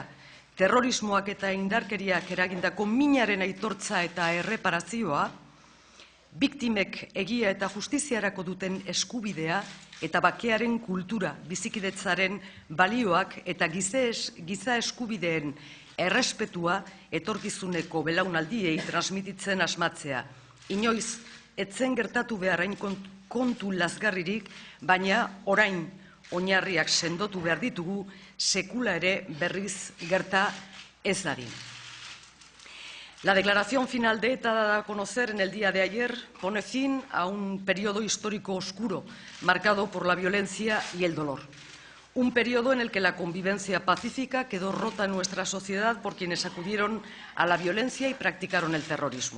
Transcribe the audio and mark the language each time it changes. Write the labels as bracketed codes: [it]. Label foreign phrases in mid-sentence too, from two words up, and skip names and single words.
[eu] Terrorismoak eta indarkeriak eragindako minaren aitortza eta erreparazioa, biktimek egia eta justiziarako duten eskubidea eta bakearen kultura, bizikidetzaren balioak eta giza eskubideen errespetua etorkizuneko belaunaldiei transmititzen asmatzea. Inoiz, etzen gertatu beharrain kontu lazgarririk, baina orain oinarriak sendotu behar ditugu, sekula ere berriz gerta ez dadin. [es] La declaración final de ETA dada a conocer en el día de ayer pone fin a un periodo histórico oscuro marcado por la violencia y el dolor. Un periodo en el que la convivencia pacífica quedó rota en nuestra sociedad por quienes acudieron a la violencia y practicaron el terrorismo.